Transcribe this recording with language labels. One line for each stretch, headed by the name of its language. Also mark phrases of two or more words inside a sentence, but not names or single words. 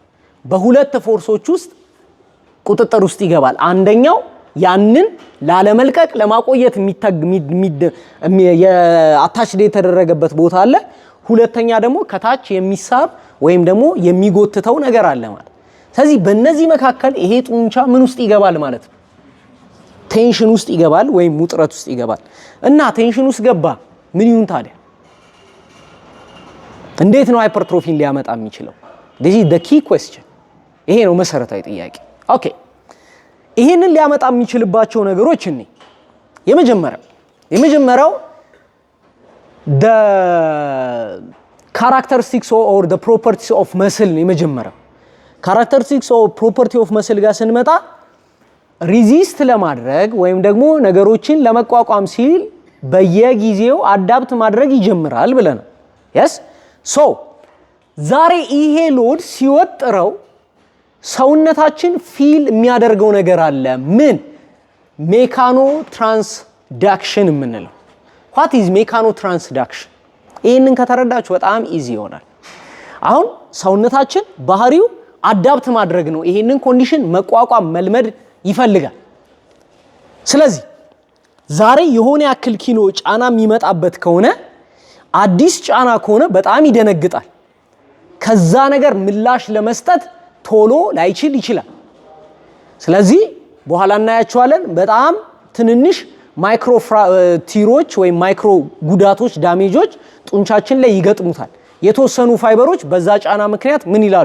Amharic: በሁለት ፎርሶች ውስጥ ቁጥጥር ውስጥ ይገባል። አንደኛው ያንን ላለመልቀቅ ለማቆየት አታችድ የተደረገበት ቦታ አለ። ሁለተኛ ደግሞ ከታች የሚሳብ ወይም ደግሞ የሚጎትተው ነገር አለ ማለት። ስለዚህ በእነዚህ መካከል ይሄ ጡንቻ ምን ውስጥ ይገባል ማለት ነው? ቴንሽን ውስጥ ይገባል ወይም ውጥረት ውስጥ ይገባል። እና ቴንሽን ውስጥ ገባ ምን ይሁን ታዲያ? እንዴት ነው ሃይፐርትሮፊን ሊያመጣ የሚችለው?
English: this is the key question።
Amharic: ይሄ ነው መሰረታዊ ጥያቄ። ኦኬ ይሄንን ሊያመጣ የሚችልባቸው ነገሮች እኔ የመጀመሪያው
English: the characteristics or the properties of muscle
Amharic: ነው። የመጀመሪያው
English: characteristics or property of muscle
Amharic: ጋር ስንመጣ ሪዚስት ለማድረግ ወይም ደግሞ ነገሮችን ለመቋቋም ሲል በየጊዜው አዳፕት ማድረግ ይጀምራል ብለናል።
English: yes so
Amharic: ዛሬ ይሄ ሎድ ሲወጥረው ሰውነታችን ፊል የሚያደርገው ነገር አለ። ምን?
English: mechano transduction
Amharic: የምንለው።
English: what is mechano transduction?
Amharic: ይሄንን ከተረዳችሁ በጣም ኢዚ ይሆናል። አሁን ሰውነታችን ባህሪው አዳፕት ማድረግ ነው። ይሄንን ኮንዲሽን መቋቋም መልመድ ይፈልጋል። ስለዚህ ዛሬ የሆነ ያክል ኪሎ ጫና የሚመጣበት ከሆነ አዲስ ጫና ከሆነ በጣም ይደነግጣል። ከዛ ነገር ምላሽ ለመስጠት ቶሎ ላይችል ይችላል። ስለዚህ በኋላ እናያቸዋለን። በጣም ትንንሽ
English: micro tears
Amharic: ወይም ማይክሮ ጉዳቶች ዳሜጆች ጡንቻችን ላይ ይገጥሙታል። የተወሰኑ ፋይበሮች በዛ ጫና ምክንያት ምን ይላሉ?